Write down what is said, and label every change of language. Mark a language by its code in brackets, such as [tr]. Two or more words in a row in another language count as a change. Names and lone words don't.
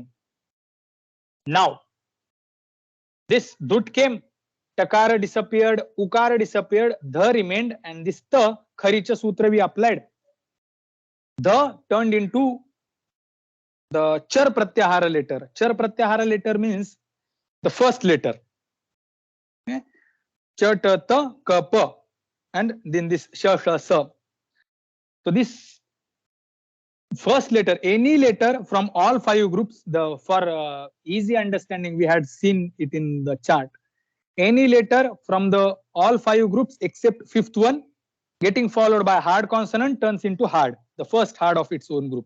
[en] Now this dut came, takara disappeared, ukara disappeared, dha remained, and this [sa] खरि च सूत्र [en] we applied. The turned into the [sa] चर् प्रत्याहार [en] letter. [sa] चर् प्रत्याहार [en] letter means the first letter. [sa] Okay? च ट त क प, [en] and then this [sa] श ष स. [en] So this first letter, any letter from all 5 groups, the for easy understanding we had seen it in the chart. Any letter from the all 5 groups except 5th one getting followed by hard consonant turns into hard, the first hard of its own group.